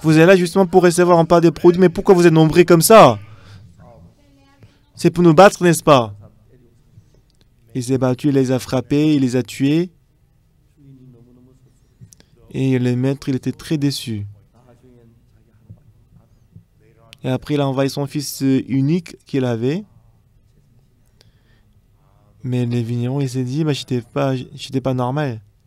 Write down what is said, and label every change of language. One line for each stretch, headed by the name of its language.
French: Vous êtes là justement pour recevoir en part des produits, mais pourquoi vous êtes nombreux comme ça? C'est pour nous battre, n'est-ce pas? Il s'est battu, il les a frappés, il les a tués.
Korean: 주인이 너무너무 섭섭해.
French: Et le maître, il était très déçu.
Korean: 나중엔 자기 하나밖에
French: Et après, il a envoyé son fils unique qu'il avait. Mais le vigneron, il s'est dit, j'étais pas normal.